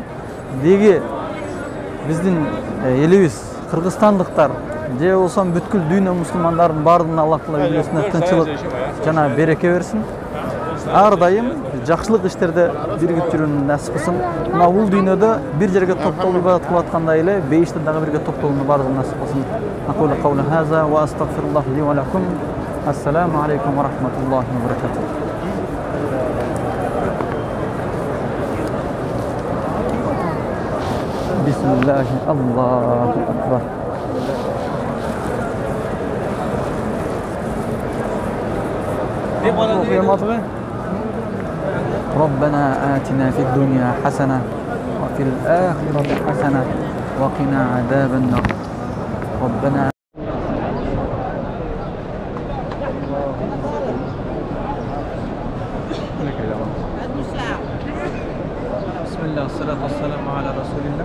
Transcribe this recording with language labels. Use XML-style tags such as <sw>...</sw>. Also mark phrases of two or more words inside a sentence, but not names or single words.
<ky>Деги биздин элибиз кыргызстандыктар же болсо бүткүл дүйнө мусулмандардын баардыгына Аллах Таала үйлесине тынчылык жана береке берсин. Ар дайым жакшылык иштерде биригип жүрүүнү насип кылсын. Мына бул дүйнөдө бир жерге топтолуп ибадат кылып аткандай эле бейиште дагы бирге топтолууну баардыгына насип кылсын.</ky> <ar>أقول قول هذا وأستغفر الله لي ولكم. السلام عليكم ورحمة الله وبركاته. بسم الله، الله أكبر. ربنا آتنا في الدنيا حسنة وفي الآخرة حسنة وقنا عذاب النار ربنا بسم الله والصلاة والسلام على رسول الله.</ar>